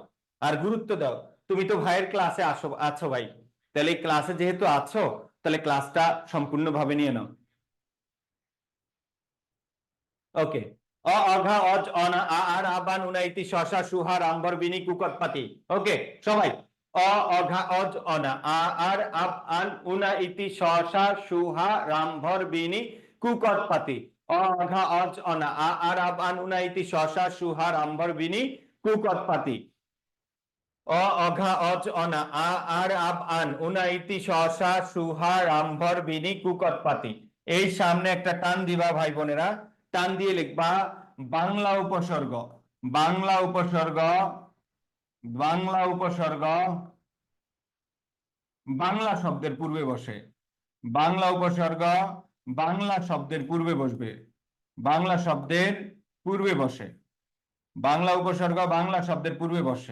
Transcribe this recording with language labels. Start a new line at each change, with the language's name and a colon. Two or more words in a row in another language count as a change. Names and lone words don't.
Bangla: আর গুরুত্ব দাও, তুমি তো ভাইয়ের ক্লাসে আছো ভাই, তাহলে এই ক্লাসে যেহেতু আছো, তাহলে ক্লাসটা সম্পূর্ণভাবে নিয়ে নাও। ওকে, অ অঘা অজ অনা আ আর আবান উনাইতি শশা সুহা রামভর বিনি কুকটপাতি। ওকে সবাই, অ অঘা অজ অনা আ আর আব আন উনা ইতি শশা সুহা রামভর বিনি কুকটপাতি। অ অঘা অজ অনা আ আর আব আন উনা ইতি শশা সুহা রামভর বিনি কুকটপাতি। অ অঘা অজ অনা আ আর আব আন উনা ইতি শশা সুহা রামভর বিনি কুকটপাতি। এই সামনে একটা টান দিবা ভাই বোনেরা, টান দিয়ে লিখবা বাংলা উপসর্গ, বাংলা উপসর্গ, বাংলা উপসর্গ বাংলা শব্দের পূর্বে বসে, বাংলা উপসর্গ বাংলা শব্দের পূর্বে বসবে, বাংলা শব্দের পূর্বে বসে, বাংলা উপসর্গ বাংলা শব্দের পূর্বে বসে।